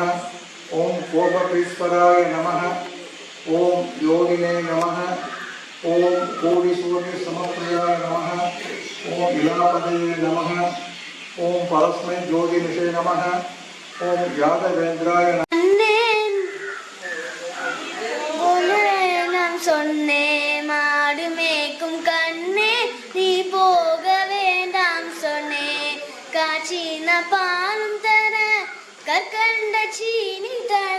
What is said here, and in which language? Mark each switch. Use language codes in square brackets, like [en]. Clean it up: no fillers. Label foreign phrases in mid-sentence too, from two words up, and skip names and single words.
[sa] ओम कोपपीश्वराय नमः. ओम योगिने नमः. ओम कोटिसूर्य समप्रियाय नमः. ओम इलापदये नमः. ओम परस्मै ज्योतिनिषे नमः. ओम यादवेन्द्राय [ta] சொன்னேன் மாடு மேய்க்கும் கண்ணே நீ போக வேண்டாம் சொன்னேன் காய்ச்சின பாலும் தர கற்கண்ட சீனி தர